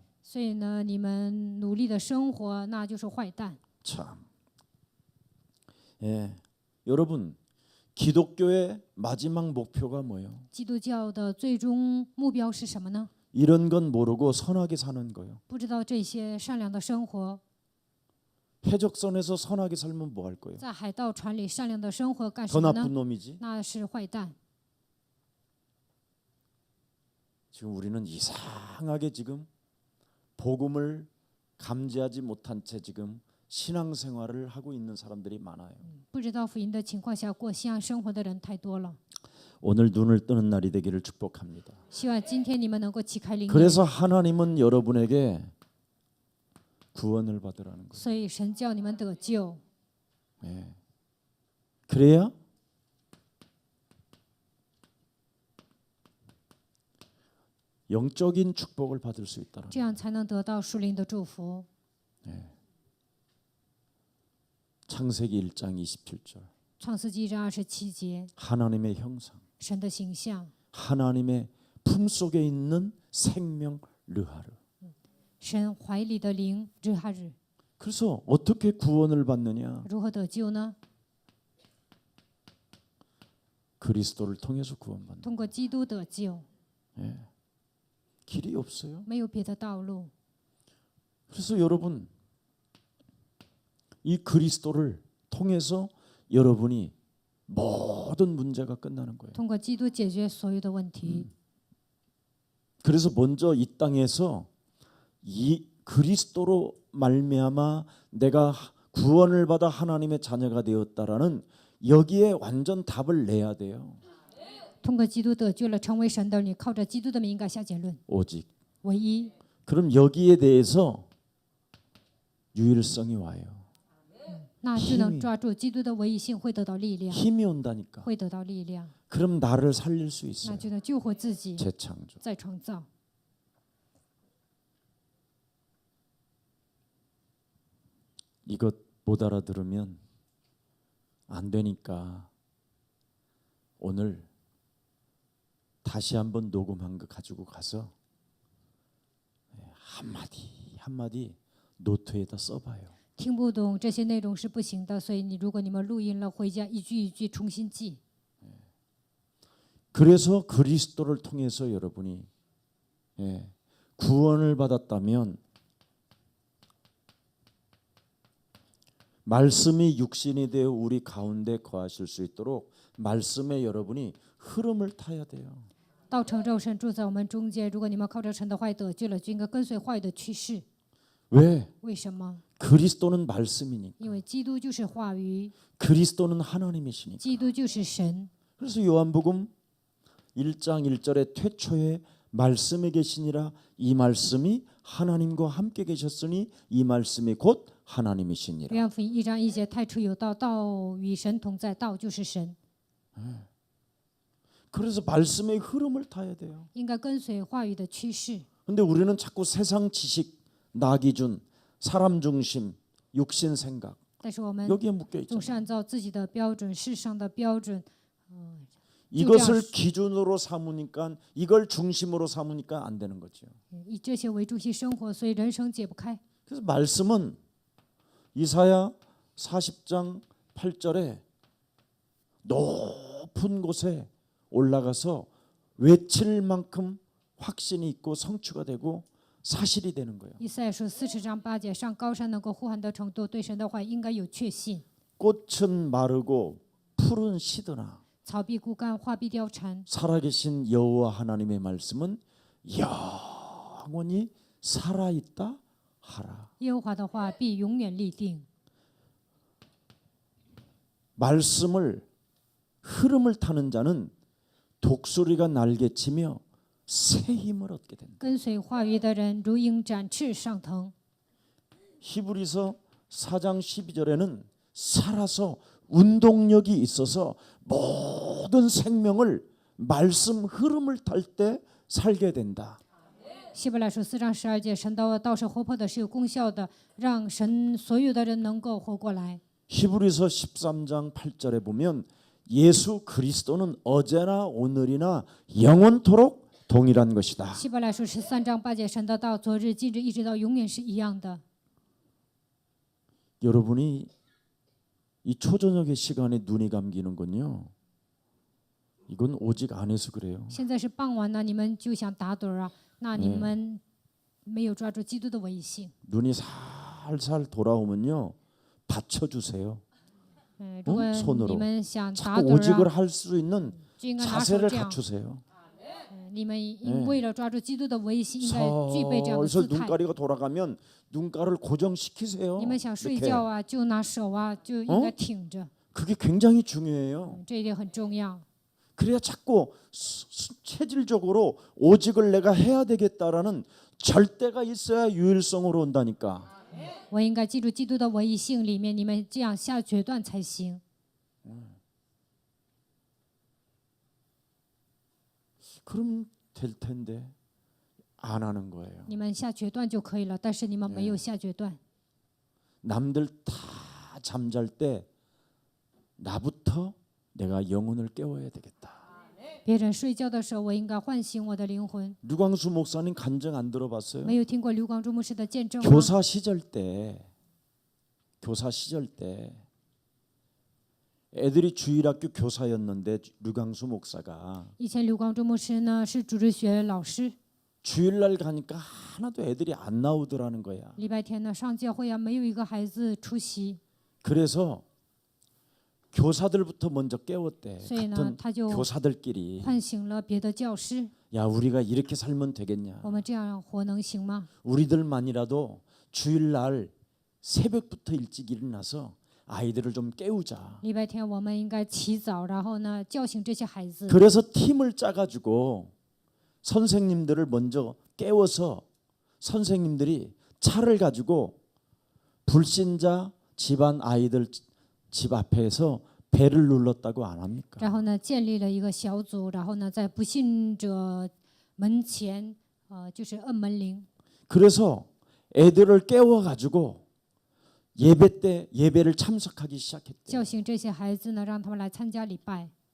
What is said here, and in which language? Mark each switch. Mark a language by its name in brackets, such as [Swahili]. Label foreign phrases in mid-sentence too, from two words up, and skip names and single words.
[Chinese] 所以呢，你们努力的生活，那就是坏蛋。 [Korean] 참, 예, 여러분 기독교의 마지막 목표가 뭐예요? [Chinese] 基督教的最终目标是什么呢？ [Korean] 이런 건 모르고 선하게 사는 거예요. [Chinese] 不知道这些善良的生活， [Korean] 해적선에서 선하게 살면 뭐 할 거예요? [Chinese] 在海盗船里善良的生活干 [Korean] 더 [Chinese] 什么 [Korean] 나쁜 [Chinese] 呢？ [Korean] 놈이지. [Chinese] 那是坏蛋。 [Korean] 지금 우리는 이상하게 지금 복음을 감지하지 못한 채 지금 신앙생활을 하고 있는 사람들이 많아요. [Chinese] 不知道福音的情况下过信仰生活的人太多了。 [Korean] 오늘 눈을 뜨는 날이 되기를 축복합니다. [Chinese] 希望今天你们能够启开灵眼。 [Korean] 그래서 하나님은 여러분에게 구원을 받으라는 거예요. [Chinese] 所以神叫你们得救， [Korean] 예. 그래야 영적인 축복을 받을 수 있다는 [Chinese] 这样才能得到属灵的祝福。 [Korean] 창세기 1장 27절 [Chinese] 创世纪1章27节， [Korean] 하나님의 형상 [Chinese] 神的形象， [Korean] 하나님의 품속에 있는 생명 르하르 [Chinese] 神怀里的灵日哈日， [Korean] 그래서 어떻게 구원을 받느냐 [Chinese] 如何得救呢？ [Korean] 그리스도를 통해서 구원받는 [Chinese] 通过基督得救， [Korean] 길이 없어요. [Chinese] 没有别的道路。 [Korean] 그래서 여러분 이 그리스도를 통해서 여러분이 모든 문제가 끝나는 거예요. [Chinese] 通过基督解决所有的问题。 [Korean] 그래서 먼저 이 땅에서 이 그리스도로 말미암아 내가 구원을 받아 하나님의 자녀가 되었다라는 여기에 완전 답을 내야 돼요. [Chinese] 通过基督得救了，成为神的儿女，靠着基督的名应该下结论。 [Korean] 오직 [Chinese] 唯一， [Korean] 그럼 여기에 대해서 유일성이 와요. [Chinese] 那就能抓住基督的唯一性，会得到力量， [Korean] 힘이 온다니까. [Chinese] 会得到力量， [Korean] 그럼 나를 살릴 수 [Chinese] 那 [Korean] 있어요. [Chinese] 就能救活自己， [Korean] 재창조. [Chinese] 再创造。 [Korean] 이것 못 알아들으면 안 되니까 오늘 다시 한번 녹음한 거 가지고 가서 한마디 한마디 노트에다 써봐요. [Chinese] 听不懂这些内容是不行的，所以如果你们录音了，回家一句一句重新记。 [Korean] 그래서 그리스도를 통해서 여러분이 구원을 받았다면 말씀이 육신이 되어 우리 가운데 거하실 수 있도록 말씀에 여러분이 흐름을 타야 돼요. [Chinese] 道成肉身住在我们中间，如果你们靠着神的话语得救了，就应该跟随话语的趋势。 [Korean] 왜? [Chinese] 为什么？ [Korean] 그리스도는 말씀이니까. [Chinese] 因为基督就是话语， [Korean] 그리스도는 하나님이시니까. [Chinese] 基督就是神。 [Korean] 그래서 요한복음 1장 1절에 태초에 말씀이 계시니라 이 말씀이 하나님과 함께 계셨으니 이 말씀이 곧 하나님이시니라. [Chinese] 约翰福音1章1节，太初有道，道与神同在，道就是神。 [Korean] 그래서 말씀의 흐름을 타야 돼요. [Chinese] 应该跟随话语的趋势。 [Korean] 근데 우리는 자꾸 세상 지식, 나 기준, 사람 중심, 육신 생각 [Chinese] 但是我们 [Korean] 여기에 묶여 [Chinese] 总是 [Korean] 있잖아요. [Chinese] 按照自己的标准、世上的标准， [Korean] 이것을 기준으로 삼으니까 이걸 중심으로 삼으니까 안 되는 거죠. [Chinese] 以这些为中心生活，所以人生解不开。 [Korean] 그래서 말씀은 이사야 40장 8절에 높은 곳에 올라가서 외칠 만큼 확신이 있고 성취가 되고 사실이 되는 거예요. [Chinese] 以赛亚书40章8节，上高山能够呼喊的程度，对神的话应该有确信。 [Korean] 꽃은 마르고 풀은 시드나 [Chinese] 草必枯干，花必凋残， [Korean] 살아계신 여호와 하나님의 말씀은 영원히 살아있다 하라. [Chinese] 耶和华的话必永远立定。 [Korean] 말씀을 흐름을 타는 자는 독수리가 날개치며 새 힘을 얻게 된다. [Chinese] 跟随话语的人，如鹰展翅上腾。 [Korean] 히브리서 4장 12절에는 살아서 운동력이 있어서 모든 생명을 말씀 흐름을 탈 때 살게 된다. [Chinese] 希伯来书4章12节，神的道是活泼的，是有功效的，让神所有的人能够活过来。 [Korean] 히브리서 13장 8절에 보면 예수 그리스도는 어제나 오늘이나 영원토록 동일한 것이다. [Chinese] 希伯来书13章8节，神的道昨日、今日一直到永远是一样的。 [Korean] 여러분이 이 초저녁의 시간에 눈이 감기는 건요. 이건 오직 안에서 그래요. [Chinese] 现在是傍晚呢，你们就想打盹啊？那你们没有抓住基督的唯一性。 [Korean] 눈이 살살 돌아오면요. 받쳐주세요. [Chinese] 如果 [Korean] 손으로 [Chinese] 你们想打 [Korean] 자꾸 [Chinese] 盹 [Korean] 오직을 [Chinese] 啊， [Korean] 할 수 있는 [Chinese] 就应该拿手 [Korean] 자세를 [Chinese] 这样， [Korean] 갖추세요. [Chinese] 你们为了抓住基督的威信，应该具备这样的 [Korean] 슬슬 [Chinese] 姿态。 [Korean] 눈가리가 돌아가면 눈가를 고정시키세요. [Chinese] 你们想睡 [Korean] 이렇게. [Chinese] 觉啊，就拿手啊，就应该挺着， [Korean] 그게 굉장히 중요해요. [Chinese] 这一点很重要。 [Korean] 그래야 자꾸 체질적으로 오직을 내가 해야 되겠다라는 절대가 있어야 유일성으로 온다니까. [Chinese] 我应该记住基督的威信里面，你们这样下决断才行。 [Korean] 그럼 될 텐데 안 하는 거예요. [Chinese] 你们下决断就可以了，但是你们没有下决断。 [Korean] 남들 다 잠잘 때 나부터 내가 영혼을 깨워야 되겠다. [Chinese] 别人睡觉的时候，我应该唤醒我的灵魂。 [Korean] 류광수 목사님 간증 안 들어봤어요? [Chinese] 没有听过刘广柱牧师的见证吗？ [Korean] 교사 시절 때 애들이 주일학교 교사였는데 류광수 목사가 [Chinese] 以前刘广柱牧师呢是主日学老师， [Korean] 주일날 가니까 하나도 애들이 안 나오더라는 거야. [Chinese] 礼拜天呢上教会啊，没有一个孩子出席， [Korean] 그래서 교사들부터 먼저 깨웠대. [Chinese] 所以呢 [Korean] 같은 [Chinese] 他就 [Korean] 교사들끼리. [Chinese] 唤醒了别的教师。 [Korean] 야, 우리가 이렇게 살면 되겠냐? [Chinese] 我们这样活能行吗？ [Korean] 우리들만이라도 주일날 새벽부터 일찍 일어나서 아이들을 좀 깨우자. [Chinese] 礼拜天我们应该起早，然后呢叫醒这些孩子。 [Korean] 그래서 팀을 짜가지고 선생님들을 먼저 깨워서 선생님들이 차를 가지고 불신자 집안 아이들 집 앞에서 배를 눌렀다고 안 합니까? [Chinese] 然后呢建立了一个小组，然后呢在不信者门前，就是摁门铃。 [Korean] 그래서 애들을 깨워가지고 예배 때 예배를 참석하기 시작했대. [Chinese] 叫醒这些孩子呢，让他们来参加礼拜。